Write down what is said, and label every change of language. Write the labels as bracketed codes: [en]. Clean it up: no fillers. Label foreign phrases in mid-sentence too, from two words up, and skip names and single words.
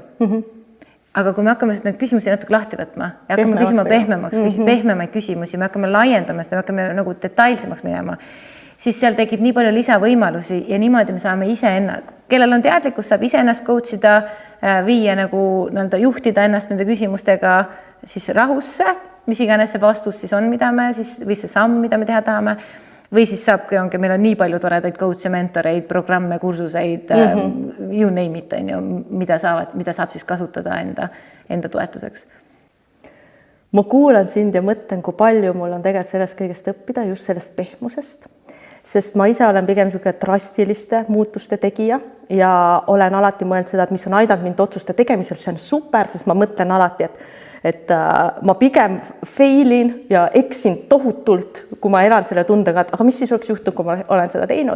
[et] Aga kui me hakkame neid küsimusi natuke lahti võtma ja hakkame küsima pehmemaid küsimusi, me hakkame laiendama seda, me hakkame nagu detailsemaks minema, siis seal tekib nii palju lisavõimalusi ja niimoodi me saame kellel on teadlikkus, saab ise ennast coachida, viia nagu juhtida ennast nende küsimustega siis rahusse, mis iganes see vastus siis on, mida me siis, või see samm, mida me teha tahame. Või siis saabki, meil on nii palju toredaid coach'e, mentoreid, programme, kursuseid, [en] you name it, [et] mida saab siis kasutada enda toetuseks. Ma kuulan sind ja mõtlen, kui palju mul on tegelikult sellest kõigest õppida, just sellest pehmusest, sest ma ise olen pigem drastiliste muutuste tegija ja olen alati mõelnud seda, et mis on aidanud mind otsuste tegemisel, see on super, sest ma mõtlen alati, et ma pigem failin ja eksin tohutult, kui ma elan selle tundega, et aga mis siis oleks juhtunud, kui ma olen seda teinud.